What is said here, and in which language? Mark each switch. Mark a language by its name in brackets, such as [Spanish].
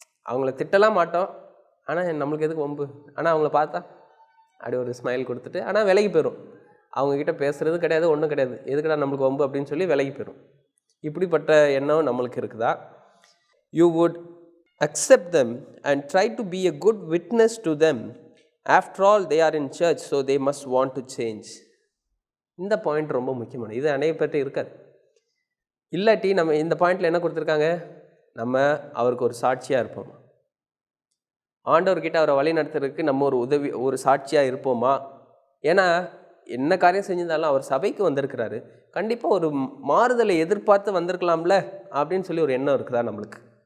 [Tamil] அவங்கள திட்டலாம் மாட்டோம், ஆனால் நம்மளுக்கு எதுக்கு வம்பு, ஆனால் அவங்கள பார்த்தா அப்படி ஒரு ஸ்மைல் கொடுத்துட்டு ஆனால் விலகி போயிடும். அவங்கக்கிட்ட பேசுகிறது கிடையாது, ஒன்றும் கிடையாது, எதுக்குடா நம்மளுக்கு வம்பு அப்படின்னு சொல்லி விலகி போயிடும். இப்படிப்பட்ட எண்ணம் நம்மளுக்கு இருக்குதா? [English] You would accept them and try to be a good witness to them. After all, they are in church, so they must want to change. [Tamil] இந்த பாயிண்ட் ரொம்ப முக்கியமான, இது அநேக பேர்ட்ட இருக்காது. இல்லாட்டி நம்ம இந்த பாயிண்டில் என்ன கொடுத்துருக்காங்க, நம்ம அவருக்கு ஒரு சாட்சியாக இருப்போம், ஆண்டவர்கிட்ட அவரை வழி நடத்துறதுக்கு நம்ம ஒரு சாட்சியாக இருப்போமா? ஏன்னா என்ன காரியம் செஞ்சிருந்தாலும் அவர் சபைக்கு வந்திருக்கிறாரு, கண்டிப்பாக ஒரு மாறுதலை எதிர்பார்த்து வந்திருக்கலாம்ல அப்படின்னு சொல்லி ஒரு எண்ணம் இருக்குதா நம்மளுக்கு?